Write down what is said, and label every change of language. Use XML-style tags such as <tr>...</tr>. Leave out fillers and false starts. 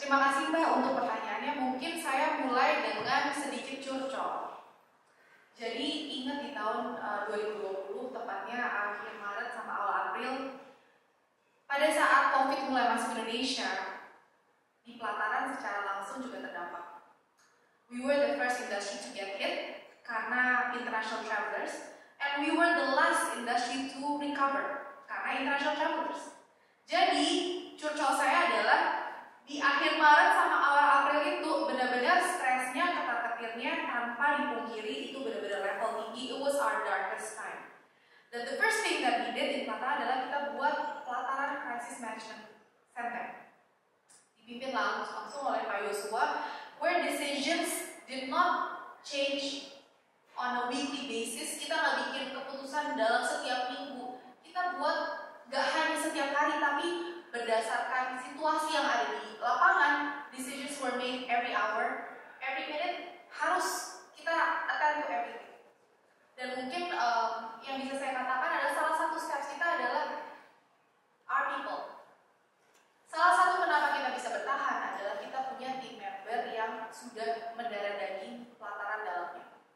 <id>Terima kasih Mbak untuk pertanyaannya. Mungkin saya mulai dengan sedikit curcol. Jadi ingat di tahun 2020, tepatnya akhir Maret sama awal April, pada saat COVID mulai masuk Indonesia, di pelataran secara langsung juga terdampak.</id> <en>We were the first industry to get hit</en> <id>karena</id> <en>international travelers, and we were the last industry to recover karena international travelers.</en> <id>Jadi, curcol saya adalah di akhir Maret sama awal April itu benar-benar stresnya, ketar-ketirnya tanpa dipungkiri itu benar-benar level tinggi.</id> <en>It was our darkest time.</en> <id>Dan</id> <en>the first thing that we did</en> <id>di pelataran adalah kita buat</id> <en>pelataran crisis management center.</en> <id>Dipimpin langsung oleh Pak Yosua,</id> <en>where decisions did not change on a weekly basis.</en> <id>Kita nggak bikin keputusan dalam setiap minggu. Kita buat gak hanya setiap hari, tapi berdasarkan situasi yang ada di lapangan.</id> <en>Decisions were made every hour, every minute.</en> <id>Harus kita</id> <en>attend to everything.</en> <id>Dan mungkin yang bisa saya katakan adalah salah satu steps kita adalah</id> <en>our people.</en> <id>Salah satu kenapa kita bisa bertahan adalah kita punya team member yang sudah mendarah daging pelataran dalamnya.</id>